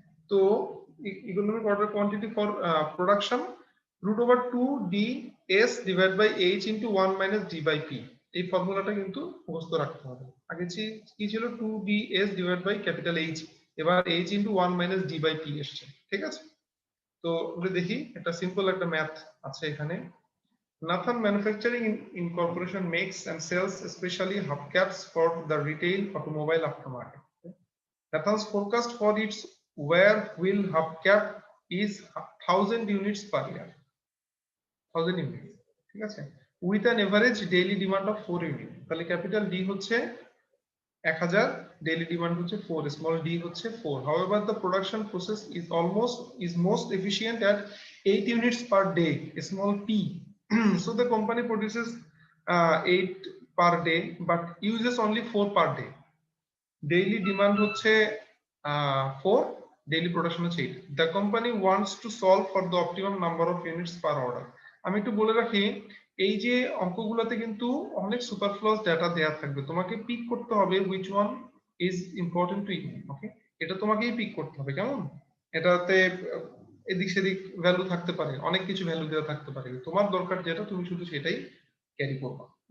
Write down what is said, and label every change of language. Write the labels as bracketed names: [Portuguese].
[Bangla] তো economic order quantity for production root over 2 D S divide by H into 1 minus D by P, এই ফর্মুলাটা কিন্তু মুখস্থ রাখতে হবে। আগে কি ছিল 2 D S divide by capital H, এবার H into 1 minus D by P এসছে, ঠিক আছে? তো আমরা দেখি একটা সিম্পল একটা ম্যাথ আছে এখানে। [English] Nathan Manufacturing Incorporation makes and sells especially hubcaps for the retail automobile aftermarket. Nathan's forecast for its wear wheel hubcap is 1000 units per year. 1000 units, [Bangla] ঠিক আছে? [English] With an average daily demand of 4 units. [Bangla] তাহলে capital D হচ্ছে 1000, [English] daily demand [Bangla] হচ্ছে 4, small d হচ্ছে 4. [English] However, the production process is most efficient at 8 units per day, small p. So the company produces 8 per day but uses only 4 per day. Daily demand হচ্ছে 4, daily production হচ্ছে 8. The company wants to solve for the optimum number of units per order. [Bangla] আমি একটু বলে রাখি, এই যে অঙ্কগুলোতে কিন্তু অনেক সুপারফ্লুয়াস ডেটা দেয়া থাকবে, তোমাকে পিক করতে হবে [English] which one is important to you, [Bangla] ওকে? এটা তোমাকেই পিক করতে হবে, কেমন? এটাতে এদিক সেদিক ভ্যালু থাকতে পারে, অনেক কিছু ভ্যালু দেওয়া থাকতে পারে, তোমার দরকার যেটা তুমি শুধু সেটাই ক্যারি করবা।